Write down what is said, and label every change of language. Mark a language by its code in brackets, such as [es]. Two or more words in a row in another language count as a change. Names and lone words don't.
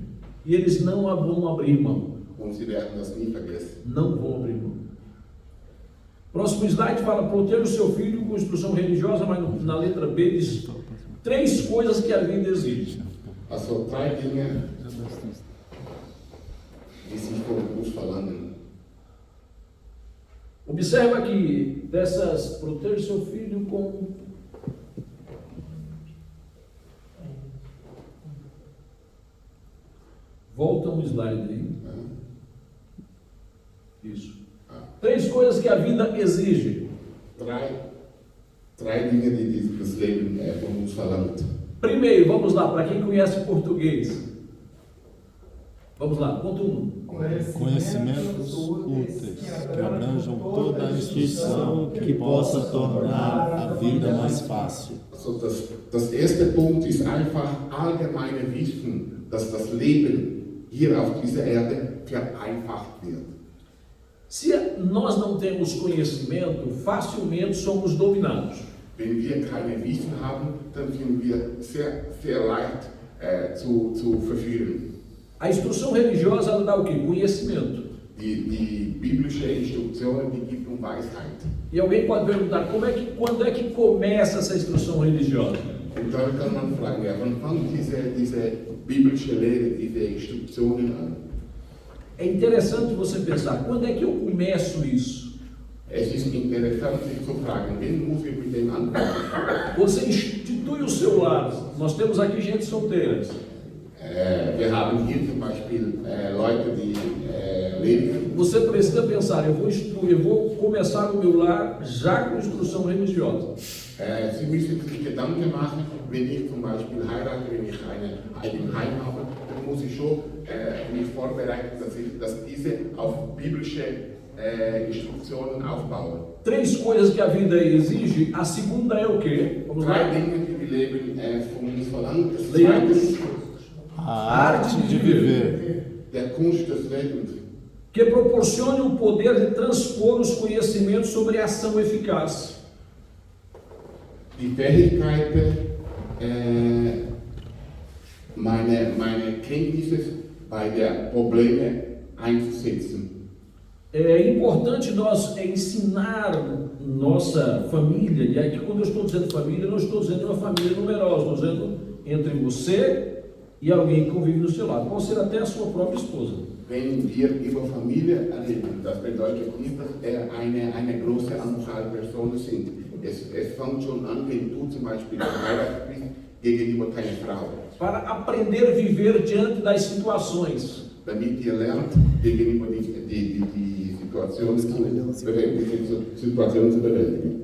[pt] E eles não vão abrir mão. [de] Und sie werden das nie vergessen. [pt] Não vão abrir mão. Próximo slide fala, proteja o seu filho com instrução religiosa, mas na letra B diz 3 coisas que a vida exige. [de] Also 3 Dinge, die sich von uns verlangen. [pt] Observa que dessas, proteja o seu filho com... Volta um slide aí. Isso. 3 coisas que a vida exige. [de] Drei Dinge, die das Leben von uns verlangt. [pt] Primeiro, vamos lá, para quem conhece português. Vamos lá, ponto 1. Conhecimentos úteis que abranjam toda a instrução que possa tornar a vida mais fácil. [de] Also das erste Punkt ist einfach allgemeine Wissen, dass das Leben hier auf dieser Erde vereinfacht wird. [pt] Se nós não temos conhecimento, facilmente somos dominados. [de] Wenn wir keine Wissen haben, dann sind wir sehr leicht zu verführen. [pt] A instrução religiosa ela dá o quê? Conhecimento. [de] Die biblische Instruktionen, die gibt Weisheit. [pt] E alguém pode perguntar, quando é que começa essa instrução religiosa? [de] Und dann kann man fragen, ja, wann fängt diese biblische Lehre, diese Instruktionen an? [pt] É interessante você pensar, quando é que eu começo isso? [de] Es ist interessant, sich zu fragen, wen muss ich mit dem anfangen? [pt] Você institui o seu lar. Nós temos aqui gente solteira. [de] Wir haben hier zum Beispiel Leute, die leben. [pt] Você precisa pensar, eu vou começar o meu lar já com instrução religiosa. [de] Sie müssen sich Gedanken machen, wenn ich zum Beispiel heirate, wenn ich ein Heim habe, dann muss ich schon mich vorbereiten, dass diese auf biblische Instruktionen aufbauen. [pt] 3 coisas que a vida exige. A segunda é o quê? Vamos 3 lá. [de] Dinge, die wir leben von uns verlangt. Das Leandro. Zweite ist, [pt] A A arte de viver. [de] der Kunst des Lebens, [pt] que proporcione o poder de transpor os conhecimentos sobre a ação eficaz. [de] die Fähigkeit, meine Kenntnisse bei der Probleme einzusetzen. [pt] É importante nós ensinar nossa família, e aqui quando eu estou dizendo família, não estou dizendo uma família numerosa, estou dizendo entre você e alguém que convive do seu lado, pode ser até a sua própria esposa. [de] Wenn wir über Familie reden, das bedeutet nicht, dass eine große Anzahl Personen sind. Es fängt schon an, wenn du zum Beispiel verheiratet bist gegenüber deiner Frau. [pt] Para aprender a viver diante das situações. [de] Damit ihr lernt, gegenüber die Situationen zu bewältigen.